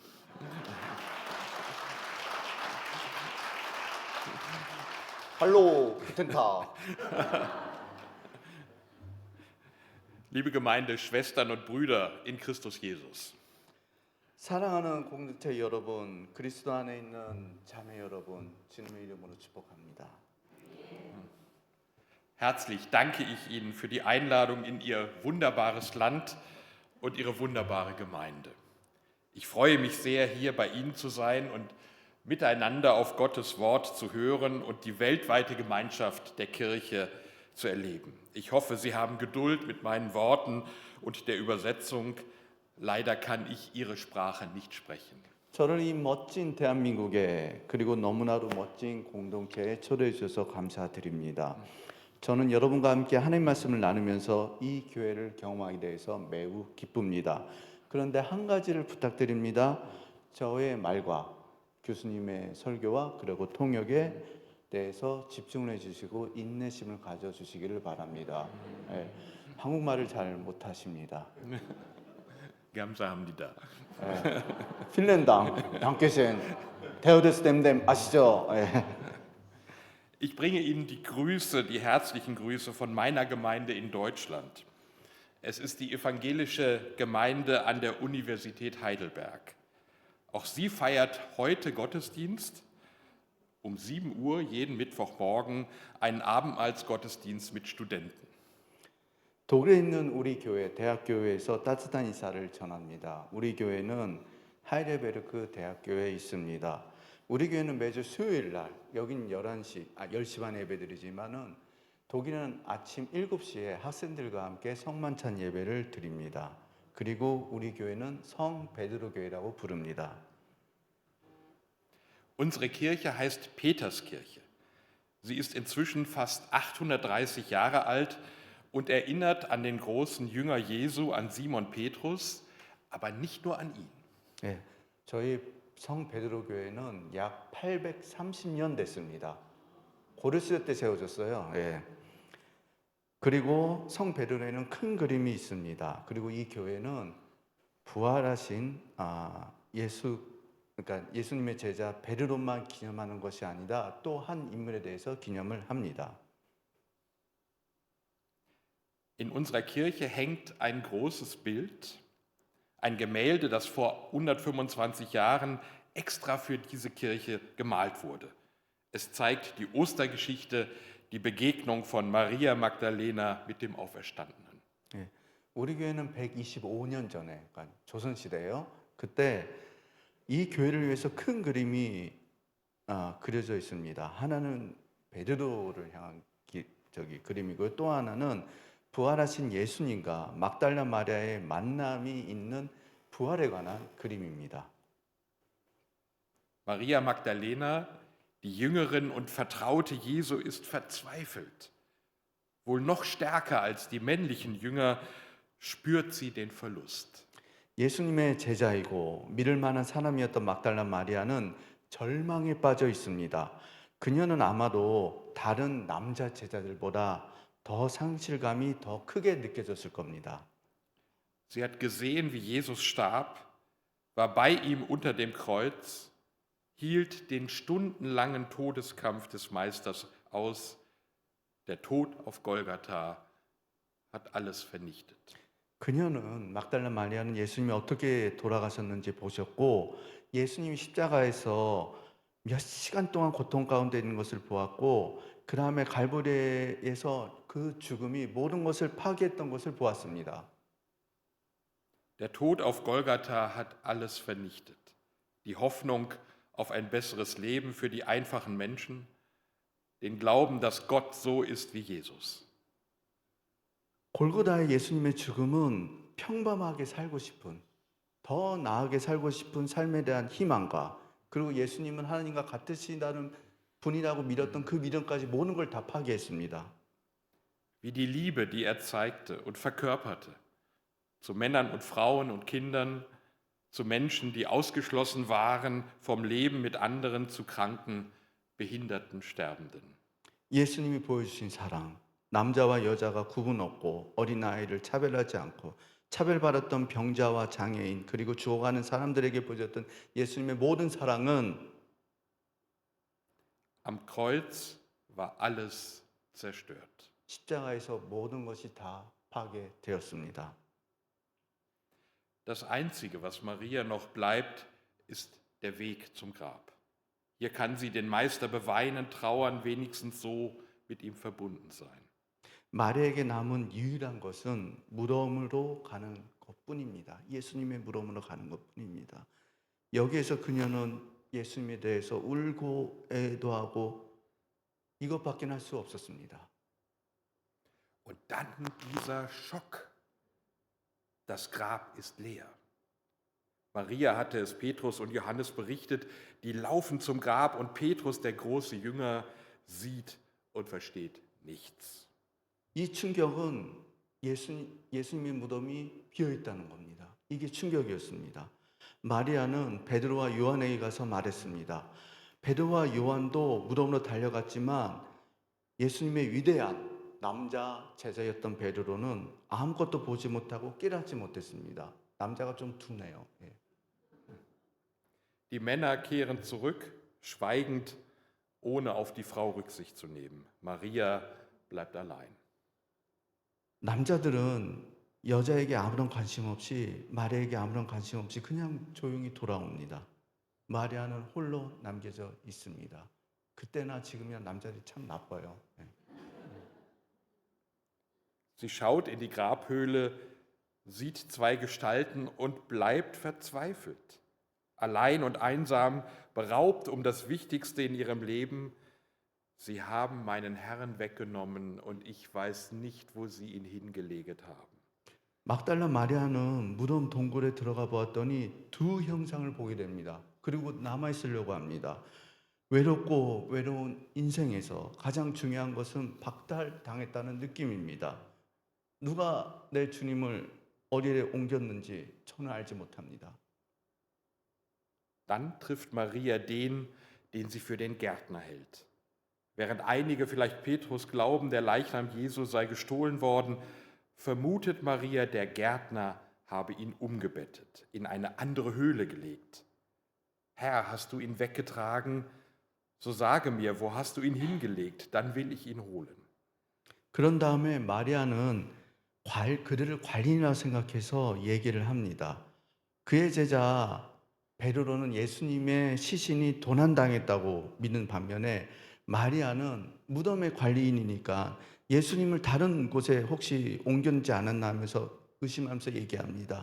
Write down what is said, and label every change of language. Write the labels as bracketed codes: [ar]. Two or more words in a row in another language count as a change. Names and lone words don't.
[de] Hallo Guten Tag. Liebe Gemeinde, Schwestern und Brüder in Christus Jesus. [ko] 사랑하는 공동체 여러분, 그리스도 안에 있는 자매 여러분, 주님의 이름으로 축복합니다. [de] Herzlich danke ich Ihnen für die Einladung in Ihr wunderbares Land und Ihre wunderbare Gemeinde. Ich freue mich sehr, hier bei Ihnen zu sein und miteinander auf Gottes Wort zu hören und die weltweite Gemeinschaft der Kirche zu erleben. Ich hoffe, Sie haben Geduld mit meinen Worten und der Übersetzung. Leider kann ich Ihre Sprache nicht sprechen. [ko] 저를 이 멋진 대한민국에 그리고 너무나도 멋진 공동체에 초대해 주셔서 감사드립니다. 저는 여러분과 함께 하나님 말씀을 나누면서 이 교회를 경험하게 돼서 매우 기쁩니다. 그런데 한 가지를 부탁드립니다. 저의 말과 교수님의 설교와 그리고 통역에 대해서 집중을 해주시고 인내심을 가져주시기를 바랍니다. 네, 한국말을 잘 못하십니다. 감사합니다. 네, 핀란당, dankeschön, 테오데스 댐댐 아시죠? 네. [de] Ich bringe Ihnen die Grüße, die herzlichen Grüße von meiner Gemeinde in Deutschland. Es ist die evangelische Gemeinde an der Universität Heidelberg. Auch sie feiert heute Gottesdienst um 7 Uhr jeden Mittwochmorgen einen Abendmahlsgottesdienst mit Studenten. [ko] 독일에 있는 우리 교회, 대학교회에서 따뜻한 인사를 전합니다. 우리 교회는 하이델베르크 대학교에 있습니다. 우리 교회는 매주 수요일 날, 여긴 10시 반에 예배드리지만은 독일은 아침 7시에 학생들과 함께 성만찬 예배를 드립니다. 그리고 우리 교회는 성 베드로 교회라고 부릅니다. [de] Unsere Kirche heißt Peterskirche. Sie ist inzwischen fast 830 Jahre alt und erinnert an den großen Jünger Jesu, an Simon Petrus, aber nicht nur an ihn. [ko] 네, 저희 성 베드로 교회는 약 830년 됐습니다. 고려시대 때 세워졌어요. 네. 그리고 성 베드로에는 큰 그림이 있습니다. 그리고 이 교회는 부활하신 그러니까 예수님의 제자 베드로만 기념하는 것이 아니라 또 한 인물에 대해서 기념을 합니다. [de] In unserer Kirche hängt ein großes Bild, ein Gemälde, das vor 125 Jahren extra für diese Kirche gemalt wurde. Es zeigt die Ostergeschichte, die Begegnung von Maria Magdalena mit dem Auferstandenen. [ko] 네, 우리 교회는 125년 전에, 그러니까 조선시대예요. 그때 이 교회를 위해서 큰 그림이 그려져 있습니다. 하나는 베드로를 향한 그림이고요. 또 하나는 부활하신 예수님과 막달라 마리아의 만남이 있는 부활에 관한 그림입니다. [de] Maria Magdalena, die Jüngerin und Vertraute Jesu, ist verzweifelt. Wohl noch stärker als die männlichen Jünger spürt sie den Verlust. [ko] 예수님의 제자이고 믿을 만한 사람이었던 막달라 마리아는 절망에 빠져 있습니다. 그녀는 아마도 다른 남자 제자들보다 더 상실감이 더 크게 느껴졌을 겁니다. [de] Sie hat gesehen, wie Jesus starb, war bei ihm unter dem Kreuz, hielt den stundenlangen Todeskampf des Meisters aus. Der Tod auf Golgatha hat alles vernichtet. [ko] 그녀는 막달라 마리아는 예수님이 어떻게 돌아가셨는지 보셨고 예수님이 십자가에서 몇 시간 동안 고통 가운데 있는 것을 보았고 그 다음에 갈보리에서 그 죽음이 모든 것을 파괴했던 것을 보았습니다. [de] Der Tod auf Golgatha hat alles vernichtet. Die Hoffnung auf ein besseres Leben für die einfachen Menschen, den Glauben, dass Gott so ist wie Jesus. [ko] 골고다의 예수님의 죽음은 평범하게 살고 싶은, 더 나아게 살고 싶은 삶에 대한 희망과 그리고 예수님은 하나님과 같으시다는 분이라고 믿었던 그 믿음까지 모든 걸 다 파괴했습니다. [de] Wie die Liebe, die er zeigte und verkörperte, zu Männern und Frauen und Kindern, zu Menschen, die ausgeschlossen waren vom Leben mit anderen, zu Kranken, Behinderten, Sterbenden. [ko] 예수님이 보여주신 사랑, 남자와 여자가 구분 없고 어린아이를 차별하지 않고 차별받았던 병자와 장애인 그리고 죽어가는 사람들에게 보여줬던 예수님의 모든 사랑은 [de] Am Kreuz war alles zerstört. [ko] 십자가에서 모든 것이 다 파괴되었습니다. [de] Das Einzige, was Maria noch bleibt, ist der Weg zum Grab. Hier kann sie den Meister beweinen, trauern, wenigstens so mit ihm verbunden sein. [ko] 마리아에게 남은 유일한 것은 무덤으로 가는 것뿐입니다. 예수님의 무덤으로 가는 것뿐입니다. 여기에서 그녀는 예수님에 대해서 울고 애도하고 이것밖에 할 수 없었습니다. [de] Und dann dieser Schock. Das Grab ist leer. Maria hatte es Petrus und Johannes berichtet, die laufen zum Grab und Petrus, der große Jünger, sieht und versteht nichts. [ko] 이 충격은 예수님의 무덤이 비어있다는 겁니다. 이게 충격이었습니다. 마리아는 베드로와 요한에게 가서 말했습니다. 베드로와 요한도 무덤으로 달려갔지만 예수님의 위대한 남자 제자였던 베드로는 아무것도 보지 못하고 깨닫지 못했습니다. 남자가 좀 둔해요. 예. [de] Die Männer kehren zurück, schweigend, ohne auf die Frau Rücksicht zu nehmen. Maria bleibt allein. [ko] 남자들은 여자에게 아무런 관심 없이 마리아에게 아무런 관심 없이 그냥 조용히 돌아옵니다. 마리아는 홀로 남겨져 있습니다. 그때나 지금이나 남자들이 참 나빠요. 예. [de] Sie schaut in die Grabhöhle, sieht zwei Gestalten und bleibt verzweifelt. Allein und einsam, beraubt um das Wichtigste in ihrem Leben. Sie haben meinen Herrn weggenommen und ich weiß nicht, wo sie ihn hingelegt haben. [ko] 막달라 마리아는 무덤 동굴에 들어가 보았더니 두 형상을 보게 됩니다. 그리고 남아 있으려고 합니다. 외롭고 외로운 인생에서 가장 중요한 것은 박탈당했다는 느낌입니다. 누가 내 주님을 어디에 옮겼는지 저는 알지 못합니다. [de] Dann trifft Maria den, den sie für den Gärtner hält. Während einige vielleicht Petrus glauben, der Leichnam Jesu sei gestohlen worden, vermutet Maria, der Gärtner habe ihn umgebettet, in eine andere Höhle gelegt. Herr, hast du ihn weggetragen? So sage mir, wo hast du ihn hingelegt? Dann will ich ihn holen. [ko] 그런 다음에 마리아는 그들을 관리인이라 생각해서 얘기를 합니다. 그의 제자 베드로는 예수님의 시신이 도난당했다고 믿는 반면에 마리아는 무덤의 관리인이니까 예수님을 다른 곳에 혹시 옮겼지 않았나 하면서 의심하면서 얘기합니다.